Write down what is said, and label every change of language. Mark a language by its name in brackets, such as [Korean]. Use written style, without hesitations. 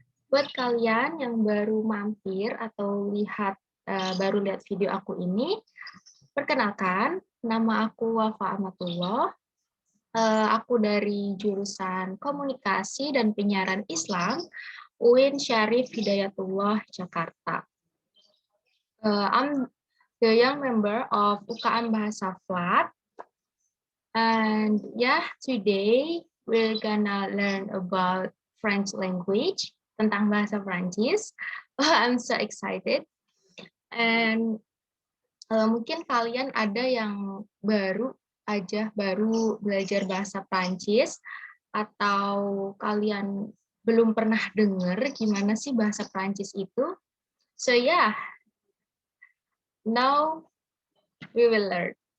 [Indonesian] Buat kalian yang baru mampir atau baru lihat video aku ini, perkenalkan, nama aku Wafa Amatullah. Aku dari jurusan Komunikasi dan Penyiaran Islam, UIN Syarif Hidayatullah, Jakarta. [English] I'm the young member of UKM Bahasa Flat. And yeah, today we're gonna learn about French language, [Indonesian] tentang bahasa Prancis. [English] I'm so excited. [Indonesian] And mungkin kalian ada yang baru belajar bahasa Prancis, atau kalian belum pernah dengar gimana sih bahasa Prancis itu. [English] So yeah, now we will learn.